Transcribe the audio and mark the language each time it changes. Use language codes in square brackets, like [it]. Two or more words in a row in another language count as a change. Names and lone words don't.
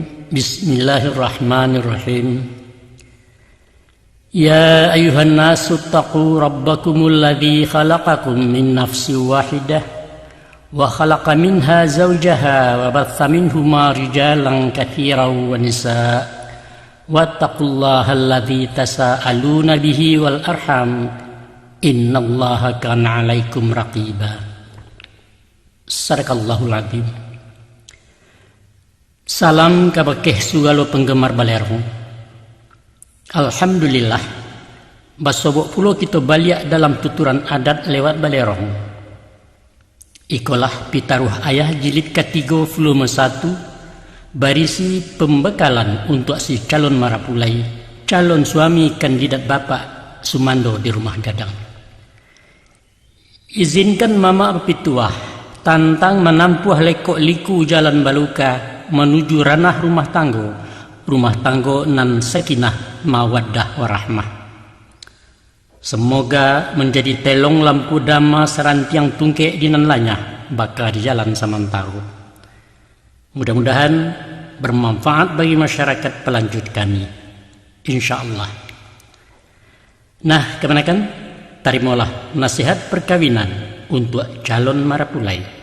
[ar] بسم الله الرحمن الرحيم. يا أيها الناس اتقوا ربكم الذي خلقكم من نفس واحدة وخلق منها زوجها وبث منهما رجالا كثيرا ونساء واتقوا الله الذي تساءلون به والأرحام إن الله كان عليكم رقيبا. صدق الله العظيم. [min] Salam kabakeh sugalo penggemar balerong. Alhamdulillah, basobok pulo kita baliak dalam tuturan adat lewat balerong. Ikolah pitaruh [id] ayah jilid ketiga volume 1 berisi pembekalan untuk si calon marapulai, calon suami kandidat Bapak Sumando di Rumah Gadang. [min] Izinkan mama berpituah tantang menampuh lekok liku jalan baluka menuju ranah rumah tanggo nan [ar] سكينة مودة ورحمة. [min] Semoga menjadi telong lampu dama serantiang tungkek di nan lanyah baka di jalan samantau. [id] Mudah-mudahan bermanfaat bagi masyarakat pelanjut kami, insyaallah. Nah, kemenakan terimalah nasihat perkawinan untuk calon marapulai.